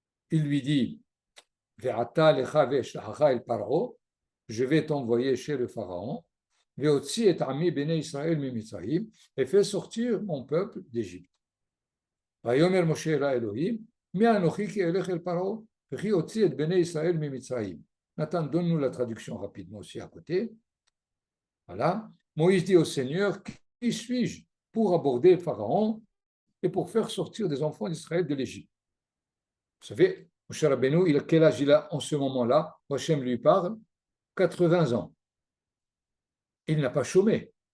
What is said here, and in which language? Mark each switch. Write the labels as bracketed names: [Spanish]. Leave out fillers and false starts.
[French] il lui dit, [Hebrew] Ve'ata lecha ve'eshlacha el paro, [French] je vais t'envoyer chez le pharaon, [Hebrew] ve'otzi et ami bnei Israël mi-Mitzrayim, [French] et fais sortir mon peuple d'Égypte. [Hebrew] ויאמר משה אל האלוהים, מי אנוכי כי אלך אל פרעה, וכי הוציא את בני ישראל ממצרים. [French] Nathan, donne-nous la traduction rapidement aussi à côté. Voilà. Moïse dit au Seigneur, qui suis-je pour aborder le Pharaon et pour faire sortir des enfants d'Israël de l'Égypte? Vous savez, Moshe Rabbeinu, quel âge il a en ce moment-là? Hachem lui parle, 80 ans. Il n'a pas chômé.